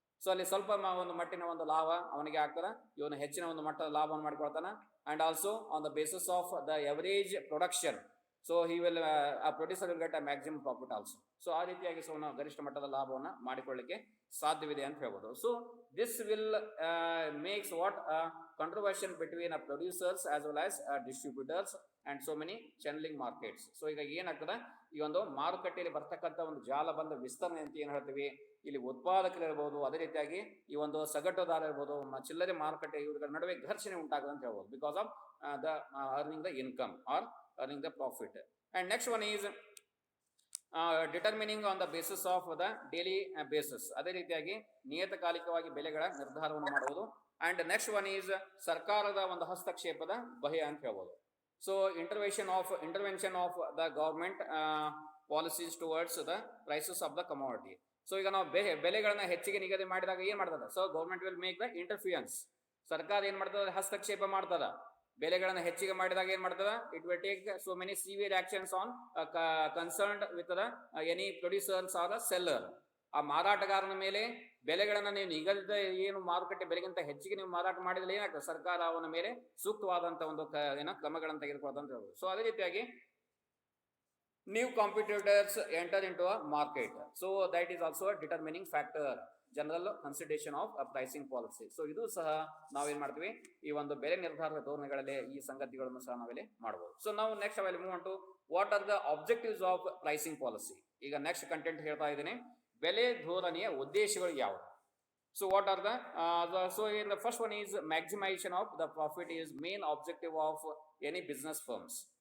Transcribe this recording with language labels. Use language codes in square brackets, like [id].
[kn] So ಅಲ್ಲಿ ಸ್ವಲ್ಪ ಒಂದು ಮಟ್ಟಿನ ಒಂದು ಲಾಭ ಅವನಿಗೆ ಆಗ್ತದೆ, ಇವನು ಹೆಚ್ಚಿನ ಒಂದು ಮಟ್ಟದ ಲಾಭವನ್ನು ಮಾಡಿಕೊಳ್ತಾನೆ. [en] And also on the basis of the average production, so he will producer will get a maximum profit also. [kn] So ಆ ರೀತಿಯಾಗಿ ಸೊ ನಾವು ಗರಿಷ್ಠ ಮಟ್ಟದ ಲಾಭವನ್ನು ಮಾಡಿಕೊಳ್ಳಿಕ್ಕೆ ಸಾಧ್ಯವಿದೆ ಅಂತ ಹೇಳ್ಬೋದು. [en] So this will makes what controversy between producers as well as distributors and so many channeling markets. [kn] So ಈಗ ಏನಾಗ್ತದೆ? ಈ ಒಂದು ಮಾರುಕಟ್ಟೆಯಲ್ಲಿ ಬರ್ತಕ್ಕಂಥ ಒಂದು ಜಾಲಬಂಧ ವಿಸ್ತರಣೆ ಅಂತ ಏನು ಹೇಳ್ತೀವಿ, ಇಲ್ಲಿ ಉತ್ಪಾದಕರು ಇರ್ಬೋದು, ಅದೇ ರೀತಿಯಾಗಿ ಈ ಒಂದು ಸಗಟುದಾರ ಇರ್ಬೋದು, ಚಿಲ್ಲರೆ ಮಾರುಕಟ್ಟೆ ಇವುಗಳ ನಡುವೆ ಘರ್ಷಣೆ ಉಂಟಾಗುತ್ತೆ ಅಂತ ಹೇಳ್ಬೋದು. [en] Because of the earning the income or earning the profit. And next one is determining on the basis of the daily basis. [kn] ಅದೇ ರೀತಿಯಾಗಿ ನಿಯತಕಾಲಿಕವಾಗಿ ಬೆಲೆಗಳ ನಿರ್ಧಾರವನ್ನು ಮಾಡುವುದು. [en] and next one is [kn] ಸರ್ಕಾರದ ಒಂದು ಹಸ್ತಕ್ಷೇಪದ ಭಯ ಅಂತ ಹೇಳ್ಬೋದು. [en] So intervention of the government policies towards the prices of the commodity. [kn] So ಈಗ ನಾವು ಬೆಲೆಗಳನ್ನ ಹೆಚ್ಚಿಗೆ ನಿಗದಿ ಮಾಡಿದಾಗ ಏನ್ ಮಾಡ್ತದೆ? [en] So government will make the interference. [kn] ಸರ್ಕಾರ ಏನ್ ಮಾಡ್ತದೆ? ಹಸ್ತಕ್ಷೇಪ ಮಾಡ್ತದ. ಬೆಲೆಗಳನ್ನು ಹೆಚ್ಚಿಗೆ ಮಾಡಿದಾಗ ಏನ್ ಮಾಡ್ತದ? [en] It will take so many severe actions on concerned with the any producers or the seller. [kn] ಆ ಮಾರಾಟಗಾರನ ಮೇಲೆ ಬೆಲೆಗಳನ್ನ ನೀವು ನಿಗದಿತ ಏನು ಮಾರುಕಟ್ಟೆ ಬೆಲೆಗಿಂತ ಹೆಚ್ಚಿಗೆ ನೀವು ಮಾರಾಟ ಮಾಡಿದ್ರೆ ಏನಾಗ್ತದೆ, ಸರ್ಕಾರ ಅವನ ಮೇಲೆ ಸೂಕ್ತವಾದಂತ ಒಂದು ಕ್ರಮಗಳನ್ನು ತೆಗೆದುಕೊಳ್ಳೋದಂತ ಹೇಳ್ಬೋದು. [en] So ಅದೇ ರೀತಿಯಾಗಿ new competitors enter into a market, so that is also a determining factor, general consideration of pricing policy. [kn] So ಇದು ಸಹ ನಾವೇನ್ ಮಾಡ್ತೀವಿ ಈ ಒಂದು ಬೆಲೆ ನಿರ್ಧಾರದ ಧೋರಣೆಗಳಲ್ಲಿ ಈ ಸಂಗತಿಗಳನ್ನು ಸಹ ನಾವಿಲ್ಲಿ ಮಾಡಬಹುದು. [en] So ನಾವು next ಅವೆಲ್ಲಿ move to what are the objectives of pricing policy. [kn] ಈಗ ನೆಕ್ಸ್ಟ್ ಕಂಟೆಂಟ್ ಹೇಳ್ತಾ ಇದ್ದೀನಿ, ಬೆಲೆ ಧೋರಣೆಯ ಉದ್ದೇಶಗಳು ಯಾವುವು. [en] So what are so in the first one is maximisation of the profit is main objective of any business firms.